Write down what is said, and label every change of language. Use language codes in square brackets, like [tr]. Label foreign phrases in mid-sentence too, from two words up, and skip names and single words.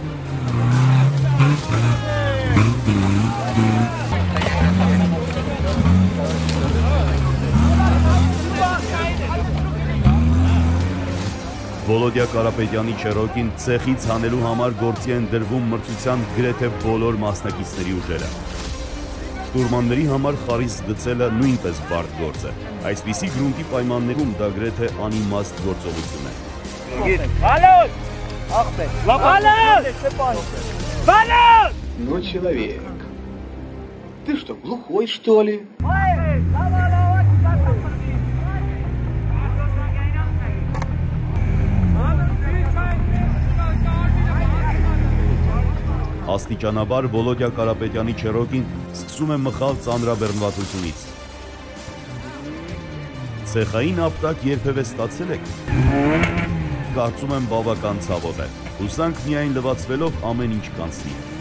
[hy] Վոլոդյա Կարապետյանի Չերոկին ցեխից հանելու համար գործի են դրվում մրցության գրեթե բոլոր մասնակիցների ուժերը։ Շտուրմանների համար խարիս գցելը նույնպես բարդ գործ է։ Այսպիսի գրունտի պայմաններում դա գրեթե անիմաստ գործողություն է։ [ru] Валют! Ахпет! Валют! Ну, человек, ты что, глухой, что ли? [hy] Աստիճանաբար Վոլոդյա Կարապետյանի Չերոկին սկսում է մխալ ծանրաբեռնվածությունից։ Ցեխային ապտակ երբևէ ստացել եք։ Կարծում եմ բավական ցավոտ է։ Հուսանք միայն լվացվելով ամեն ինչ կանցնի։